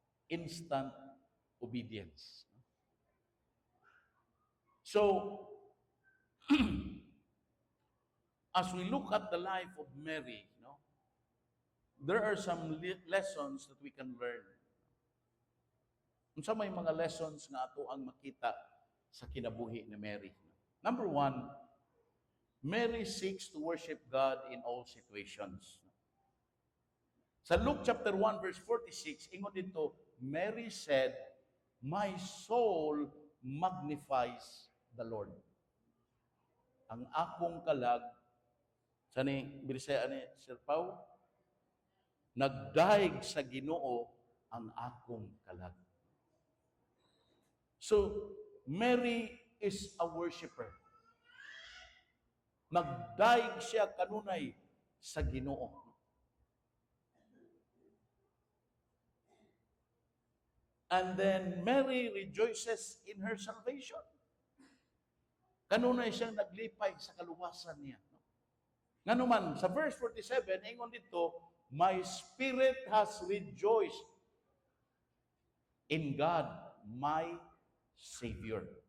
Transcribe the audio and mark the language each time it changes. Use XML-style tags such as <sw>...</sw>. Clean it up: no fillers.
<en>Instant obedience. So, as we look at the life of Mary, no, there are some lessons that we can learn.</en> <ceb>Unsa may mga lessons nga ato ang makita sa kinabuhi ni Mary.</ceb> <en>Number one, Mary seeks to worship God in all situations.</en> <ceb>Sa Luke chapter 1 verse 46, ingon dito,</ceb> <en>Mary said, my soul magnifies the Lord.</en> <ceb>Ang akong kalag, sani Bisaya ni Sir Pau, nagdaig sa Ginoo ang akong kalag.</ceb> <en>So, Mary is a worshiper.</en> <ceb>Nagdaig siya kanunay sa Ginoo.</ceb> <en>And then Mary rejoices in her salvation.</en> <ceb>Kanunay siyang naglipay sa kaluwasan niya. Nga naman, sa verse 47, ingon dito,</ceb> <en>my spirit has rejoiced in God, my Savior.</en>